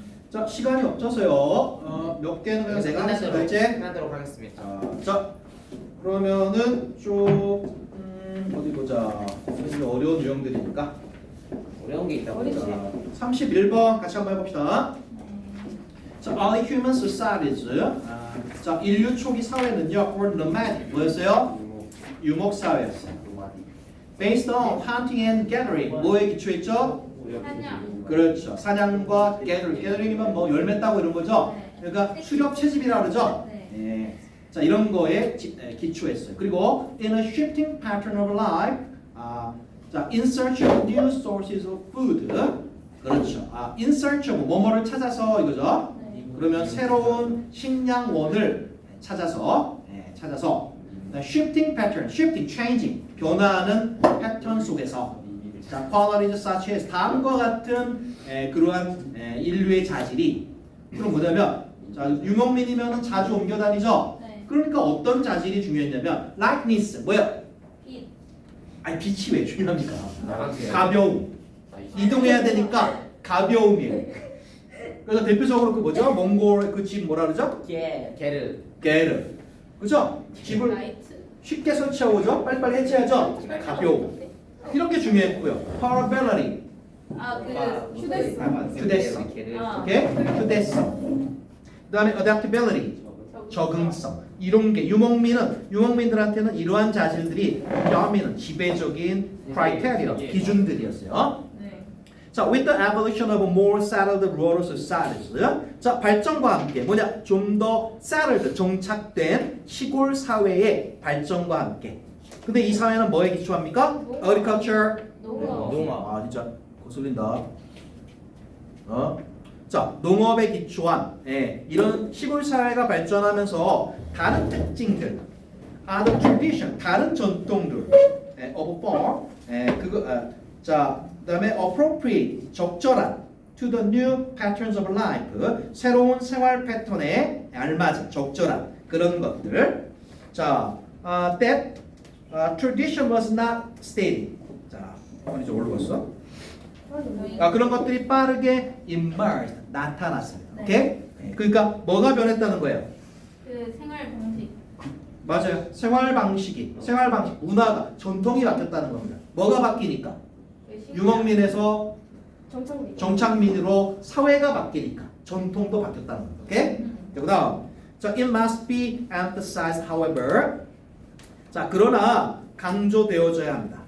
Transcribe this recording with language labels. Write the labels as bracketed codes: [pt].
[ko] 자, 시간이 없어서요. 몇 개는 그냥 내가 하겠습니다. 이제. 끝나도록 하겠습니다. 자, 그러면은 좀 어디 보자. 좀 어려운 유형들이니까. 어려운 게 있다고. 어렵지. 자, 31번 같이 한번 해봅시다. [en] 자, early human societies. [ko] 자, 인류 초기 사회는요, [en] were nomadic. [ko] 뭐였어요? 유목 사회였어요. [en] Based on hunting and gathering. [ko] 뭐에 기초했죠? 사냥. 그렇죠. 사냥과 gathering. gathering이면 뭐 열매 따고 이런 거죠. 그러니까 수렵 채집이라 그러죠. 네. 예. 자, 이런 거에 기초했어요. [en] 그리고 in a shifting pattern of life. 자, in search of new sources of food. [ko] 그렇죠. [en] in search of [ko] 뭐뭐를 찾아서 이거죠. 네. 그러면 새로운 식량원을 찾아서 [en] shifting pattern, [ko] shifting, changing, 변화하는 패턴 속에서 자, [en] qualities such as [ko] 다음과 같은 그러한 인류의 자질이 그럼 뭐냐면 자, 유목민이면 자주 옮겨 다니죠. 네. 그러니까 어떤 자질이 중요했냐면 likeness, 뭐야? 빛. 아니 빛이 왜 중요합니까? 나한테 가벼움. 이동해야 되니까 가벼움이에요. 그래서 대표적으로 그 뭐죠? 몽골 그 집 뭐라 그러죠? 게르. 게르. 그죠? 집을 라이트. 쉽게 설치하고죠? 빨리빨리 해체하죠? 가벼움. 이런 게 중요했고요. Portability. 그 휴대폰. 휴대성. 게르. 아. 오케이? 휴대성. 그다음에 adaptability. 적응성. 이런 게 유목민들한테는 이러한 자질들이 여민은 지배적인 criteria, 기준들이었어요. 네. [en] 자, with the evolution of more settled rural societies. [ko] 자, 발전과 함께 뭐냐? 좀 더 settled, 정착된 시골 사회의 발전과 함께. 근데 이 사회는 뭐에 기초합니까? [en] Agriculture. [ko] 농업. 농업. 진짜 거슬린다. 자, 농업에 기초한 이런 시골 사회가 발전하면서 다른 특징들, other tradition, 다른 전통들, of farm, 자, 그다음에 appropriate, 적절한, [en] to the new patterns of life, [ko] 새로운 생활 패턴에 알맞은, 적절한 그런 것들. [en] 자, that tradition was not steady. [ko] 자, 이제 올라갔어. 그런 것들이 빠르게 emerged, 나타났습니다. 네. 오케이? 그러니까 뭐가 변했다는 거예요? 그 생활 방식. 맞아요. 생활 방식, 문화가, 전통이 바뀌었다는 겁니다. 뭐가 바뀌니까? 그 식량. 유목민에서 정착민. 정착민으로 사회가 바뀌니까 전통도 바뀌었다는 겁니다. 오케이? [en] 자, 그다음, 자, it must be emphasized, however. [ko] 자, 그러나 강조되어져야 합니다.